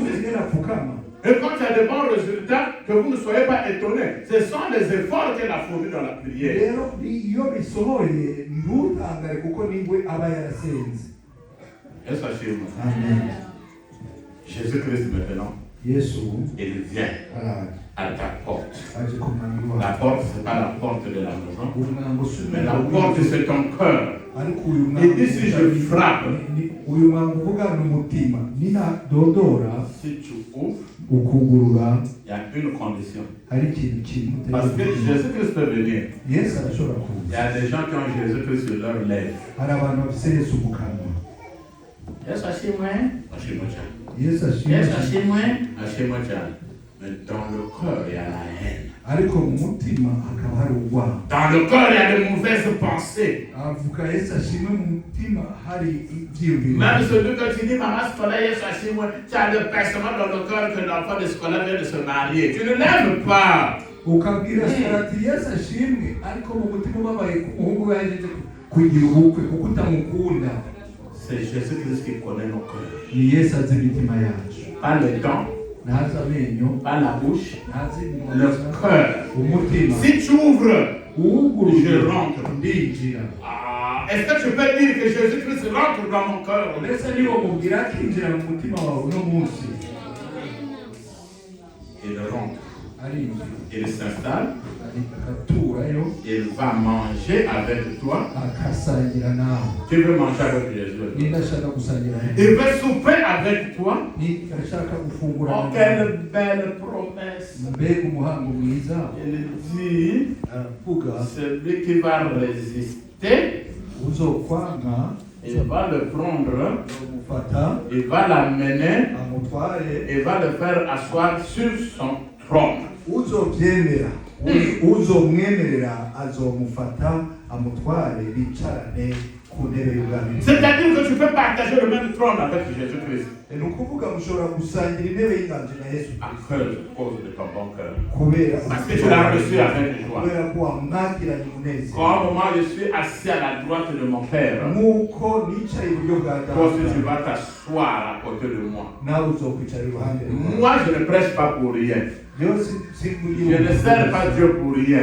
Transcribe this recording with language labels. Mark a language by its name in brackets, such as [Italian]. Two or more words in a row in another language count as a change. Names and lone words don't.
[French] Et quand tu as de bons résultats, que vous ne soyez pas étonnés. Ce sont les efforts qu'elle a fournis dans la prière. Jésus-Christ maintenant. [Rundi] yesu [French] il vient [Rundi] araje [French] à ta porte. [Rundi] aje ku mwango [French] La [Rundi] wawe [French] porte, ce n'est pas la porte de la maison, [Rundi] umwango si [French] mais la porte, c'est ton cœur. [Rundi] ariko uyu [French] Et [Rundi] mwango [French] ici, je frappe. [Rundi] uyu mwango uvuga ni umutima ninadodora [French] Si tu ouvres, [Rundi] ukugurura [French] il y a une condition. [Rundi] hari ikintu kimwe [French] Parce que Jésus-Christ peut venir. [Rundi] yesu arashobora [French] Il y [Rundi] kuza [French] a des gens qui ont Jésus-Christ sur leur lèvre. [Rundi] hari abantu bafise yesu mu kanwa Yesu ashimwe, ashimwe cyane. yesu Yesu ashimwe ashimwe, ashimwe cyane. [French] Mais dans le cœur, il y a la haine. [Rundi] ariko mu mutima hakaba hari urwango [French] Dans le cœur, il y a de mauvaises pensées. [Rundi] avuga yesu ashimwe mu mutima hari ibyiyumviro [French] Même celui que tu dis, maman scolaire, [Rundi] Yesu ashimwe, [French] tu as le percement dans le cœur que l'enfant de scolaire vient de se marier. Tu ne l'aimes pas. [Rundi] ukabwira ati yesu ashimwe ariko mu mutima ubabaye ko umuhungu we yajeje kugira ubukwe kuko utamukunda [French] C'est Jésus-Christ qui connaît nos cœurs. [Rundi] ni yesu azi imitima yacu [French] Pas les dents, [Rundi] ntazi amenyo [French] pas la bouche, [Rundi] ntazi [French] le [Rundi] iminwa [French] cœur. [Rundi] umutima [French] Si tu ouvres, [Rundi] uwuguruye [French] je rentre. [Rundi] ndinjira [French] Est-ce que tu peux dire que Jésus-Christ rentre dans mon cœur? [Rundi] mbese niba mubwira akinjira mu mutima wawe uno munsi [French] Il rentre, [Rundi] arinjira [French] il s'installe, [Rundi] agaturayo [French] il va manger avec toi. [Rundi] akasangira nawe [French] Tu veux manger avec Jésus. [Rundi] niba ashaka gusangira nawe [French] Il veut souper avec toi. [Rundi] niba ashaka gufungura [French] Oh, quelle belle promesse. [Rundi] mbega umuhango mwiza [French] Il dit, [Rundi] aravuga [French] celui qui va résister, [Rundi] uzokwanga [French] il va le prendre, [Rundi] umufata [French] il va l'amener, [Rundi] amutware [French] il va le faire asseoir sur son trône. [Rundi] uzobyemera uzomwemerera azomufata amutware bicarane ku ntebe y'ubwami [French] C'est-à-dire que tu peux partager le même trône avec Jésus-Christ. [Rundi] ni ukuvuga mushobora gusangira intebe y'inganji na yesu [French] À cause de ton bon cœur. [Rundi] kubera [French] Parce que tu l'as reçu avec joie. [Rundi] kubera ko wamwakiranye umunezero [French] Comme moi, je suis assis à la droite de mon Père. [Rundi] nk'uko nicaye iburyo bwa [French] Toi aussi, tu [Rundi] data [French] vas t'asseoir à côté de moi. [Rundi] nawe uzokwicara iruhande rwawe [French] Moi, je ne prêche pas pour rien. Je ne sers pas Dieu pour rien.